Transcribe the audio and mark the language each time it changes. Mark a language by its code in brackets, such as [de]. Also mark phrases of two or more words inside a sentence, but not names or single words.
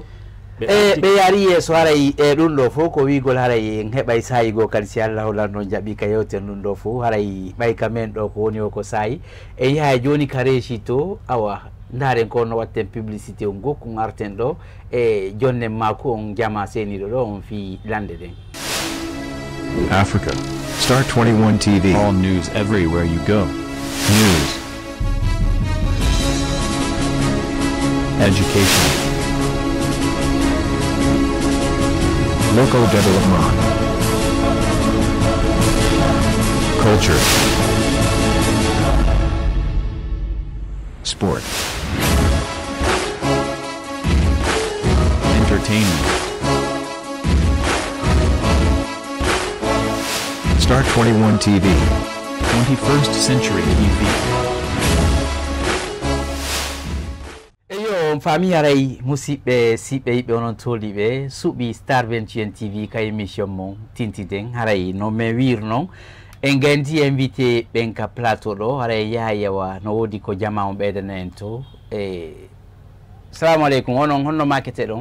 [ff] ɓe yaari yeeso haray e ɗum ɗo fof ko wigol haray en heɓay sayigo kadi si Allah holan noon jaɓi ka yewten ɗum ɗo fof haray ɓay ka men ɗo ko woni o ko sayi e yaha joni ka réussite to awa ndaren ko no watten publicité o gokku arten ɗo e jonnen mako on jama seniɗo ɗo on fi lande ɗen. [en] Africa. Star 21 TV. All news everywhere you go. News. Education. Local development. Culture. Sport. Entertainment. Star 21 TV. 21st Century TV. [ff] Eyo fami haray musidɓe siɓɓe yiɓɓe onon toliɓe suuɓi Star 21 TV ka émission mon tintiden haray no min wir noon en gandi invité ɓen ka plateau ɗo haray yaha yewa no woodi ko jama on ɓeydana en to [ar] سلام عليكم [ff] onon honno makete ɗon?